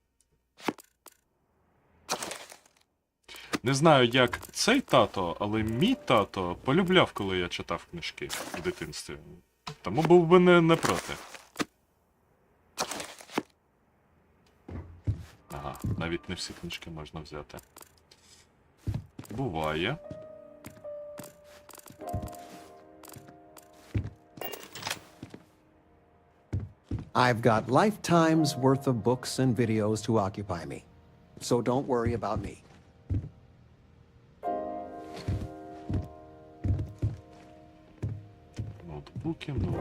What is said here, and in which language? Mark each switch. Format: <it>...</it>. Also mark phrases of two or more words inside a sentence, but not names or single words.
<uk>Не знаю, як цей тато, але мій тато полюбляв, коли я читав книжки в дитинстві. Тому був би не проти. Ага, навіть не всі книжки можна взяти. Буває.</uk> <en>I've got lifetime's worth of books and videos to occupy me. So don't worry about me.</en> <uk>Ноутбуки.</uk>